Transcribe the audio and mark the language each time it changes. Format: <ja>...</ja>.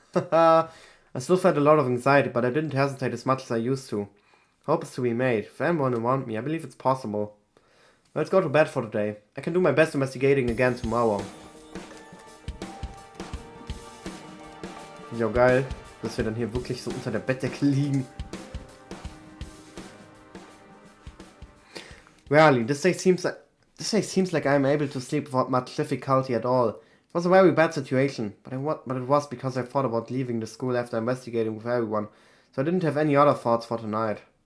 <en>I still felt a lot of anxiety, but I didn't hesitate as much as I used to. Hope is to be made. For everyone around me, I believe it's possible. Let's go to bed for today. I can do my best investigating again tomorrow.</en> <de>Jo, geil. Dass wir dann hier wirklich so unter der Bettdecke liegen.</de> <en>Rarely, this day seems like I'm able to sleep without much difficulty at all. It was a very bad situation, but it was because I thought about leaving the school after investigating with everyone, so I didn't have any other thoughts for tonight.</en>